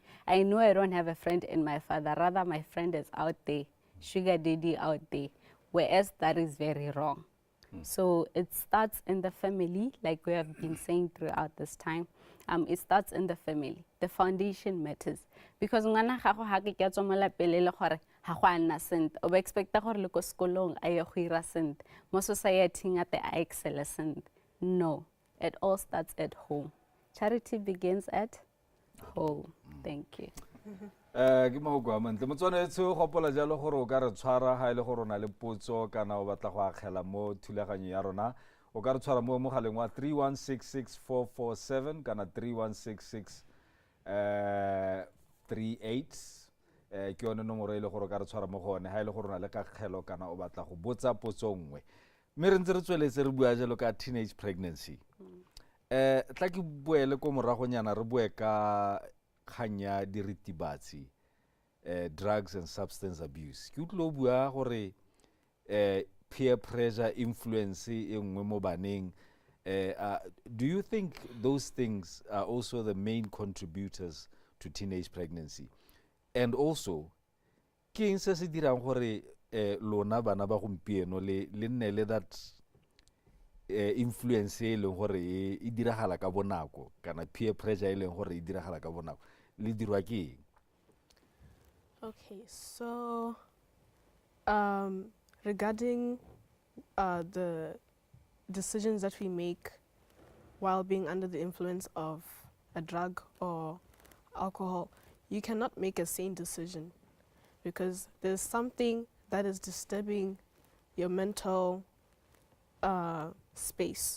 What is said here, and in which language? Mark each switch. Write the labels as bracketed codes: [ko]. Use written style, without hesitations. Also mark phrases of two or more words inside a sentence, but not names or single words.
[en] I know I don't have a friend in my father. Rather, my friend is out there, sugar daddy out there, whereas that is very wrong. So it starts in the family, like we have been saying throughout this time. It starts in the family. The foundation matters. [tn] Because ngwana gago ha ke ke tswa mo lapele le gore ha go ana sent, o expecta gore le ko sekolong a ye go ira sent, mo society ngate a excel sent. [en] No, it all starts at home. Charity begins at home. Thank you. [tn] Ke mo go amantle mo tshwanetse go gopola jalo gore o ka re tshwara ha ile gore na le potso kana o batla go akgela mo thulaganyo ya rona, o ka re tshwara mo mogaleng wa 3166447 kana 316638 ke yone nomoro ile gore o ka re tshwara mo gone ha ile gore na le kakgelo kana o batla go botsa potso nngwe. Mme re ntse re tsweletse re bua jalo ka [en] teenage pregnancy. [tn] Tla ke boele ko moragonyana re bue ka kanya diritibatsi, [en] drugs and substance abuse. [tn] Ke utlo bua gore [en] peer pressure, influence [tn] e nngwe mo baneng. [en] Do you think those things are also the main contributors to teenage pregnancy? And also, [tn] ke eng se se dirang gore lona bana ba gompieno le nne le [en] that influence [tn] e leng gore e diragala ka bonako, kana [en] peer pressure [tn] e leng gore e diragala ka bonako, le dirwa ke eng? [en] Okay, so regarding the decisions that we make while being under the influence of a drug or alcohol, you cannot make a sane decision, because there's something that is disturbing your mental space.